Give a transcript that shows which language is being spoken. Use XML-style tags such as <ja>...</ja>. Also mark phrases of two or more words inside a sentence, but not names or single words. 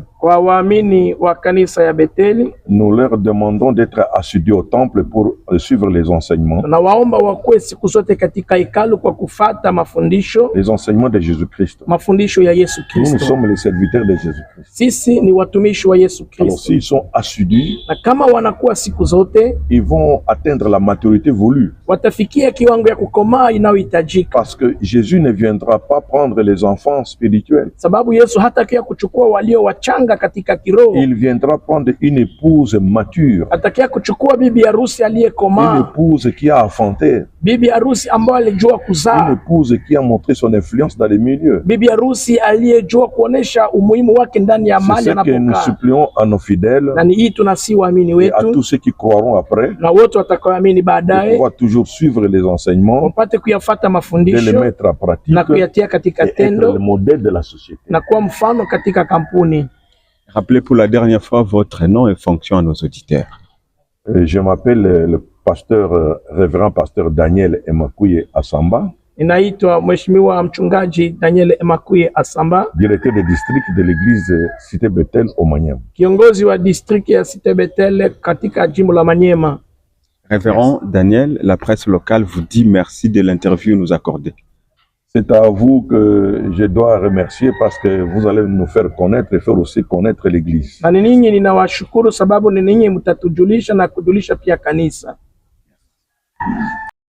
<sw>Kwa waamini wa kanisa ya Betheli,</sw> <fr>nous leur demandons d'être assidus au temple pour suivre les enseignements.</fr> <sw>tunawaomba wakuwe siku zote katika hekalu kwa kufata mafundisho,</sw> <fr>Les enseignements de Jésus-Christ.</fr> <sw>mafundisho ya Yesu</sw> <fr>Nous, nous</fr> <sw>Kristo.</sw> <fr>sommes les serviteurs de Jésus-Christ.</fr> <sw>Sisi ni watumishi wa Yesu</sw> <fr>Alors,</fr> <sw>Kristo,</sw> <fr>s'ils sont assidus,</fr> <sw>na kama wanakuwa siku zote</sw> <fr>ils vont atteindre la maturité voulue.</fr> <sw>watafikia kiwango ya kukomaa inayohitajika,</sw> <fr>Parce que Jésus ne viendra pas prendre les enfants spirituels.</fr> <sw>sababu Yesu hatakia kuchukua walio wachanga katika kiroho,</sw> <fr>Il viendra prendre une épouse mature,</fr> <sw>atakia kuchukua bibi harusi</sw> <fr>une</fr> <sw>aliyekomaa,</sw> <fr>épouse qui a enfanté,</fr> <sw>bibi harusi ambaye alijua</sw> <fr>une</fr> <sw>kuzaa,</sw> <fr>épouse qui a montré son influence dans les milieux.</fr> <sw>bibi harusi aliyejua kuonesha umuhimu wake ndani ya</sw> <fr>C'est</fr> <sw>mahali</sw> <fr>ce que nous</fr> <sw>anapokaa.</sw> <fr>supplions à nos fidèles</fr> <sw>Na ni hii tunasi waamini</sw> <fr>et à</fr> <sw>wetu</sw> <fr>tous ceux qui croiront après</fr> <sw>na wote watakaoamini</sw> <fr>de</fr> <sw>baadaye</sw> <fr>pouvoir toujours suivre les enseignements,</fr> <sw>wapate kuyafata</sw> <fr>de les</fr> <sw>mafundisho</sw> <fr>mettre en pratique</fr> <sw>na kuyatia katika</sw> <fr>et être le</fr> <sw>tendo</sw> <fr>modèle de la société.</fr> <sw>na kuwa mfano katika kampuni.</sw> <fr>Rappelez pour la dernière fois votre nom et fonction à nos auditeurs. Je m'appelle le pasteur, révérend pasteur Daniel Emakouye Assamba,</fr> <sw>Ninaitwa Mheshimiwa Mchungaji Daniel Emakuye Asamba,</sw> <fr>directeur de district de l'église Cité Bethel au Maniema.</fr> <sw>kiongozi wa district ya Cité Bethel katika jimbo la Maniema.</sw> <fr>Révérend Daniel, la presse locale vous dit merci de l'interview nous accordée. C'est à vous que je dois remercier parce que vous allez nous faire connaître et faire aussi connaître l'église.</fr> <sw>Na ni ninyi ninawashukuru sababu ni ninyi mtatujulisha na kujulisha pia kanisa.</sw>